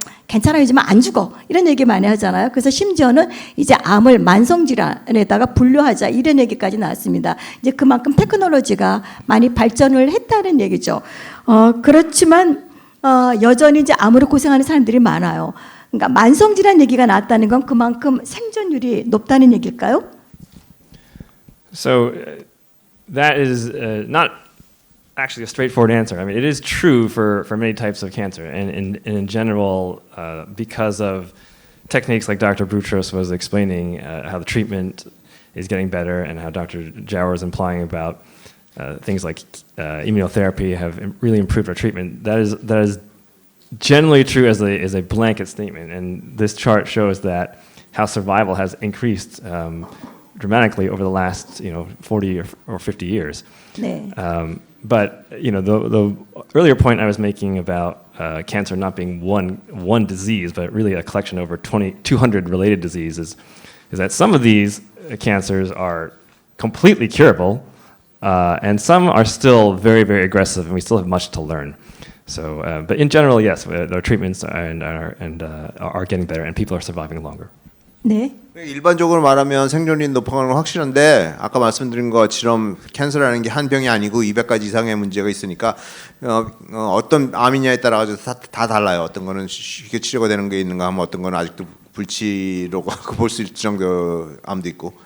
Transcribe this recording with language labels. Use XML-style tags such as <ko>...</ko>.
<ko>괜찮아, 요즘은 안 죽어. 이런 얘기 많이 하잖아요. 그래서 심지어는 이제 암을 만성질환에다가 분류하자. 이런 얘기까지 나왔습니다. 이제 그만큼 테크놀로지가 많이 발전을 했다는 얘기죠. 그렇지만 여전히 이제 암으로 고생하는 사람들이 많아요. 그러니까 만성질환 얘기가 나왔다는 건 그만큼 생존율이 높다는 얘기일까요?</ko> <en>So that is not actually a straightforward answer. I mean, it is true for many types of cancer, and in general, because of techniques like Dr. Boutros was explaining, how the treatment is getting better, and how Dr. Jauer is implying about things like immunotherapy have really improved our treatment. That is generally true as a blanket statement, and this chart shows that how survival has increased dramatically over the last 40 or 50 years.</en> <ko>네.</ko> <en>But the earlier point I was making about cancer not being one disease, but really a collection of over 200 related diseases, is that some of these cancers are completely curable, and some are still very, very aggressive, and we still have much to learn. But in general, yes, our treatments are getting better, and people are surviving longer.</en> <ko>네. 일반적으로 말하면 생존율이 높아가는 건 확실한데 아까 말씀드린 것처럼 캔서라는 게 한 병이 아니고 200가지 이상의 문제가 있으니까 어떤 암이냐에 따라 가지고 다 달라요. 어떤 거는 쉽게 치료가 되는 게 있는가 하면 어떤 거는 아직도 불치라고 볼 수 있을 정도 암도 있고.</ko>